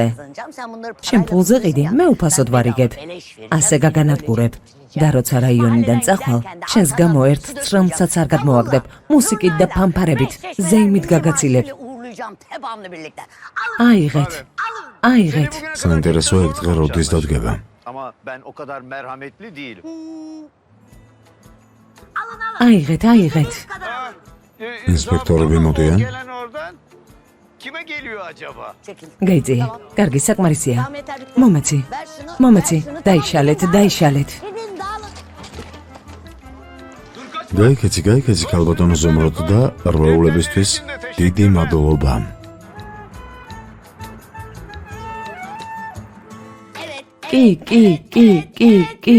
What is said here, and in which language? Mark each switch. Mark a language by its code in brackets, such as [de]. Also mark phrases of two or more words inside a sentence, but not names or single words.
[ka] შენ ფულზე ყიდი, მე უფასოდ ვარიგებ. ასე გაგანადგურებ. და როცა რაიონიდან წახვალ, შენს გამო ერთ ცრემლსაც არ გადმოვაგდებ. მუსიკით და ფანფარებით, ზეიმით გაგაცილებ. აიღეთ. აიღეთ. საინტერესოა ეგ დღე როდის დადგება. [tr] Ama ben o kadar merhametli değilim. [ka] აიღეთ, აიღეთ. ინსპექტორები მოდიან? [tr] Gelen oradan kime geliyor acaba? [ka] გაიწი, კარგი საკმარისია. მომეცი. მომეცი, დაიშალეთ, დაიშალეთ. გაიქეცი, გაიქეცი ქალბატონო ზომროდ და რვეულებისთვის დიდი მადლობა. კი, კი, კი, კი, კი.